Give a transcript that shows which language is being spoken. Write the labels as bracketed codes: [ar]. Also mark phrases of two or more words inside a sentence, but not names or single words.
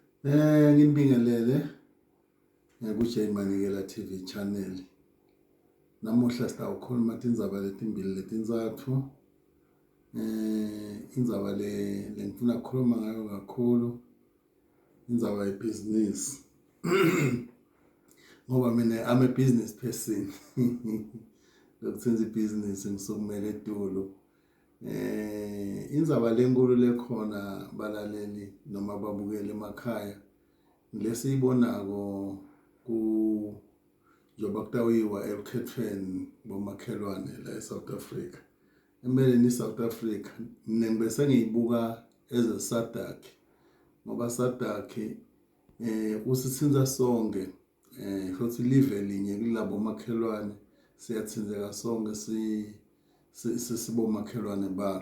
[ss] Nginibingelele kuJaymanikela TV channel. Namuhla sitawukhuluma tindzaba letimbili letintsatfu. Indzaba lengifuna ukukhuluma ngayo kakhulu indzaba yebusiness. Ngoba mina [en] I'm a business person. [ss] Lokuthenza ibusiness ngisukumele eTulu. Indzaba lenkulu lekhona balaleli noma babukele emakhaya lesiyibonako njoba kutawiwa elukhethweni bomakhelwane la eSouth Africa. Empeleni South Africa mina ngibese ngiyibuka eze Sadc ngoba Sadc usithinza sonke futhi live linye kulabo makhelwane siyathinzeka sonke sibomakhelwane balo.